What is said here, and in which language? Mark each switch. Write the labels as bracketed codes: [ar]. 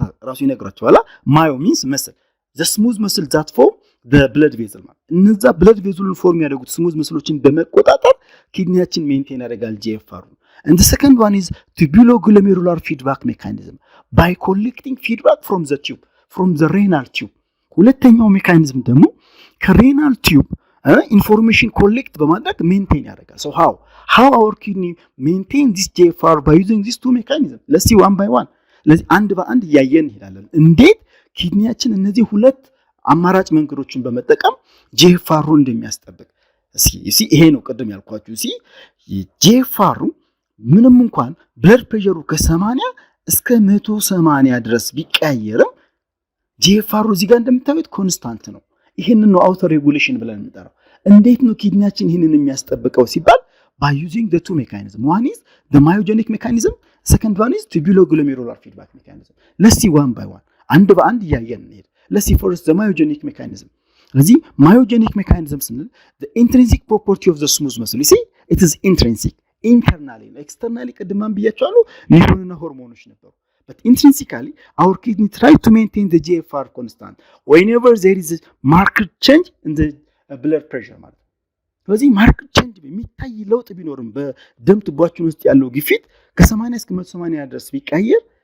[am] ራሱ ይነግራቸዋል። [en] myo means muscle, the smooth muscle that form the blood vessel [am] ማለት እነዛ blood vessel ፎርም ያደርጉት smooth muscleዎችን በመቆጣጠር ኪድኒያችን ሜንቴን ያደርጋል GFR። [en] And the second one is tubuloglomerular feedback mechanism by collecting feedback from the tube, from the renal tube. [am] ሁለተኛው ሜካኒዝም ደግሞ ከሬናል ቲዩብ ኢንፎርሜሽን ኮሌክት በማድረግ ሜንቴን ያደርጋል። [en] so how our kidney maintain this GFR by using these two mechanisms? let's see one by one. [am] ስለዚህ አንድ በአንድ እያየን እንሄዳለን እንዴት ኪድኒያችን እነዚህ ሁለት አማራጭ መንገዶችን በመጠቀም GFR-ን እንደሚያስጠብቅ። እስኪ ይሄ ነው ቅድም ያልኳችሁ። GFR ምንም እንኳን ብለድ ፕሬሸሩ ከ80 እስከ 180 ድረስ ቢቀያየርም GFR እዚህ ጋር እንደምታዩት ኮንስታንት ነው። ይሄንን ነው አውቶ ሬጉሌሽን ብለን የምንጠራው። እንዴት ነው ኪድኒያችን ይሄንን የሚያስጠብቀው ሲባል [en] by using the two mechanisms. one is the myogenic mechanism, second one is tubuloglomerular feedback mechanism. let's see one by one. [am] አንድ በአንድ እያየን እንሄድ። [en] let's see first the myogenic mechanism. ስለዚህ myogenic mechanism ስንል the intrinsic property of the smooth muscle. you see it is intrinsic. internally externally [am] ቅድማን ብያቸዋለሁ ኒውሮንና ሆርሞኖች ነበሩ [en] but intrinsically our kidney try to maintain the GFR constant whenever there is a marked change in the blood pressure [am] ማለት ስለዚህ marked change የሚታይ ለውጥ ቢኖርም በደም ቱቦአችን ውስጥ ያለው ግፊት ከ80 እስከ 180 ድረስ ቢቀየር